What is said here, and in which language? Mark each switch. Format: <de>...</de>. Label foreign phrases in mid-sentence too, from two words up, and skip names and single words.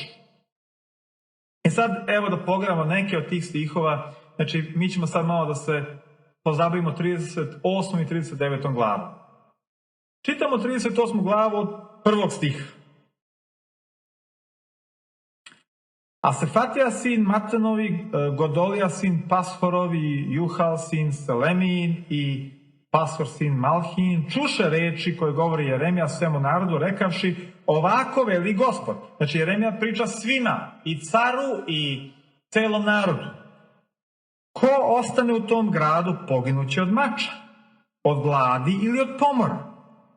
<sr>I sad, evo da pogledamo neke od tih stihova. Znači, mi ćemo sad malo da se pozabavimo 38. i 39. glavu. Čitamo 38. glavu od prvog stiha. A Sefatija sin Matanovi, Godolija sin Pashorovi, Juhal sin Selemin i Pashor sin Malhin čuše reči koje govori Jeremija svemu narodu, rekavši, ovako veli Gospod. Znači, Jeremija priča svima, i caru i celom narodu. Ko ostane u tom gradu, poginuće od mača, od gladi ili od pomora.</sr>